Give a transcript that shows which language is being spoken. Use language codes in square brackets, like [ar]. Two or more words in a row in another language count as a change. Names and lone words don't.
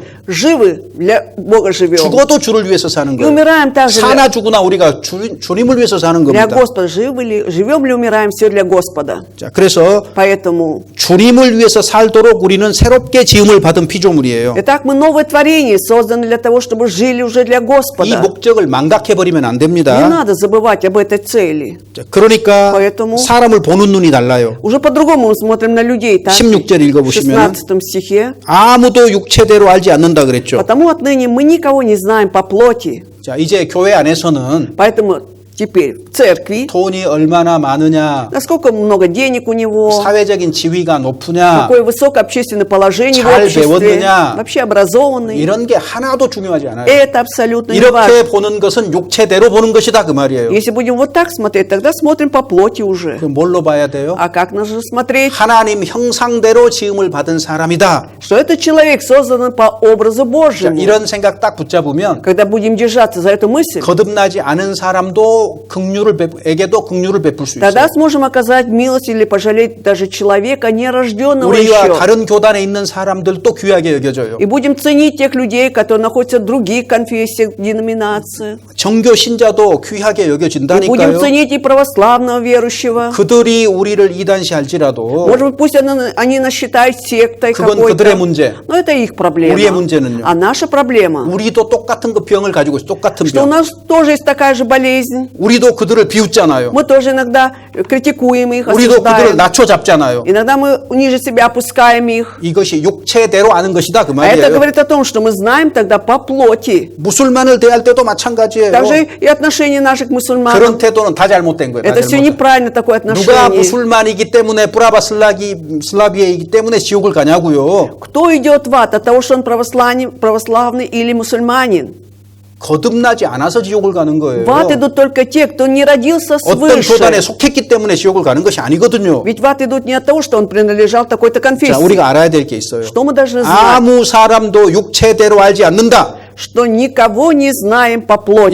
[ru] живы, для Бога живем. [ko] 죽어도 주를 위해서 사는 [ru] И [ko] 거예요. [ru] умираем также [ko] 사나 죽으나 우리가 주님을 위해서 사는 [ru] для [ko] 겁니다. [ru] Господа. Живем ли, умираем, все для Господа. [ko] 자, 그래서 [ru] Поэтому, [ko] 주님을 위해서 살도록 우리는 새롭게 지음을 받은 피조물이에요. [ru] итак, мы новое творение, созданы для того, чтобы жили уже для [ko] 이 [ru] Господа. [ko] 목적을 망각해버리면 안 [ru] Не [ko] 됩니다. [ru] надо забывать об этой цели. [ko] 자, 그러니까 [ru] Поэтому [ko] 사람을 보는 눈이 달라요. [ru] уже по-другому мы смотрим на людей. Так, [ko] 16절 [ru] в [ko] 읽어보시면 [ru] 16 стихе. [ko] 아무도 육체대로 알지 않는다 그랬죠. [ru] Потому отныне мы никого не знаем по плоти. [ko] 자, 이제 교회 안에서는 [ru] Поэтому теперь в церкви, [ko] 돈이 얼마나 많으냐, [ru] насколько много денег у него, [ko] 사회적인 지위가 높으냐, [ru] какое высокое общественное положение в [ko] 잘 [ru] обществе, [ko] 배웠느냐, [ru] вообще образованный. [ko] 이런 게 하나도 중요하지 않아요. [ru] Это абсолютно не [ko] 이렇게 [ru] важно. [ko] 보는 것은 육체대로 보는 것이다 그 말이에요. [ru] Если будем вот так смотреть, тогда смотрим по плоти уже. [ko] 그럼 뭘로 봐야 돼요? [ru] А как нужно смотреть? [ko] 하나님 형상대로 지음을 받은 사람이다. [ru] Что этот человек создан по образу [ko] 자, [ru] Божьему. [ko] 이런 생각 딱 붙잡으면 [ru] Когда будем держаться за эту мысль, [ko] 거듭나지 않은 사람도 에게도 긍휼을 베풀 수 있어요. [ru] тогда сможем оказать милость или пожалеть даже человека, нерожденного [ko] 우리와 [ru] еще. [ko] 다른 교단에 있는 사람들도 귀하게 여겨져요. [ru] И будем ценить тех людей, которые находятся в других конфессиях, деноминациях. [ko] 정교 신자도 귀하게 [ru] И будем [ko] 여겨진다니까요. [ru] ценить и православного верующего. [ko] 그들이 우리를 이단시할지라도 [ru] Может быть, пусть они нас считают сектой [ko] 그건 [ru] какой-то. [ko] 그들의 문제. [ru] Но это их проблема. [ko] 우리의 문제는요. [ru] А наша проблема, [ko] 우리도 똑같은 그 병을 가지고 있어요. 똑같은 [ru] что у [ko] 병. [ru] нас тоже есть такая же болезнь. [ko] 우리도 그들을 비웃잖아요. [ru] Мы тоже иногда критикуем их, [ko] 우리도 그들을 [ru] осуждаем. [ko] 낮춰잡잖아요. [ru] Иногда мы ниже себя опускаем их. [ko] 이것이 육체대로 아는 것이다 그 [ru] А это [ko] 말이에요. [ru] говорит о том, что мы знаем тогда по плоти. [ko] 무술만을 대할 때도 마찬가지예요. [ru] Также и отношение наших к [ko] 그런 [ru] мусульманам. [ko] 태도는 다 잘못된 거예요. 다 [ru] Это все [ko] 잘못된. [ru] неправильно такое [ko] 누가 [ru] отношение. [ko] 무술만이기 때문에 슬라비아이기 때문에 지옥을 가냐고요. [ru] Кто идет в ад от того, что он православный или мусульманин? [ko] 거듭나지 않아서 지옥을 가는 거예요. [ru] В ад идут только те, кто не родился [ko] 어떤 교단에 [ru] свыше. [ko] 속했기 때문에 지옥을 가는 것이 아니거든요. [ru] Ведь в ад идут не от того, что он принадлежал такой-то [ko] 자, [ru] конфессии. [ko] 우리가 알아야 될 게 있어요. [ru] Что мы должны знать? [ko] 아무 사람도 육체대로 알지 않는다. [ru] Что никого не знаем по плоти.